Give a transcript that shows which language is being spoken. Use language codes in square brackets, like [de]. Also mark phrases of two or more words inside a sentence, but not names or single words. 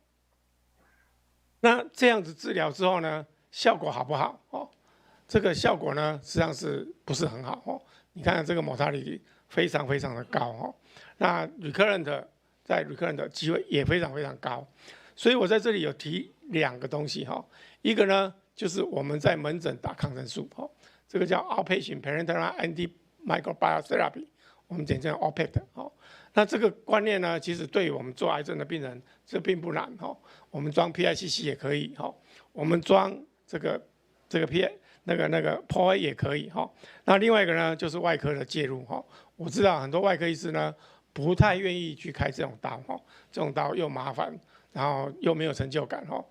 [zh] 那这样子治疗之后呢，效果好不好这个效果呢实际上是不是很好你看这个 mortality 非常非常的高那 recurrent 在 recurrent 的机会也非常非常高，所以我在这里有提2个东西一个呢就是我们在门诊打抗生素这个叫 [en] outpatient parenteral antimicrobial therapy， [zh] 我们简称 OPAT 那这个观念呢，其实对于我们做癌症的病人这并不难我们装 PICC 也可以我们装这个这个POA 也可以哈。那另外一个呢，就是外科的介入哈。我知道很多外科医师呢不太愿意去开这种刀哈，这种刀又麻烦，然后又没有成就感哈。